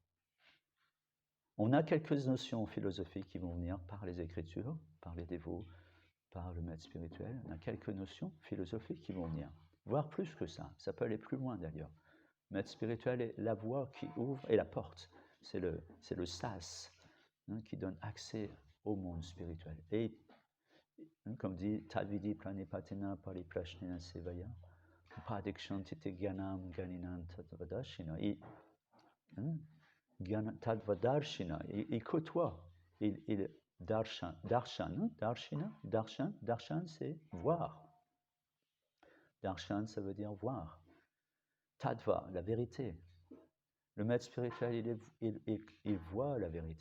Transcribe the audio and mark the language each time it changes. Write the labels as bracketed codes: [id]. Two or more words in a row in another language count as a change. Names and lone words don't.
[fr] On a quelques notions philosophiques qui vont venir par les Écritures, par les dévots, par le maître spirituel. On a quelques notions philosophiques qui vont venir, voire plus que ça. Ça peut aller plus loin d'ailleurs. Le maître spirituel est la voie qui ouvre et la porte. C'est le sas qui donne accès au monde spirituel. Et comme dit [sa] तद्विद्धि प्रणिपातेन परिप्रश्नेन सेवया पदिक्षन्तिते ग्यानम् गनिनन् तद्वदशिन. [fr] Tadvadarshina, il côtoie, il Darshan, darshan, c'est voir. Darshan, ça veut dire voir. Tattva, la vérité. Le maître spirituel, il voit la vérité.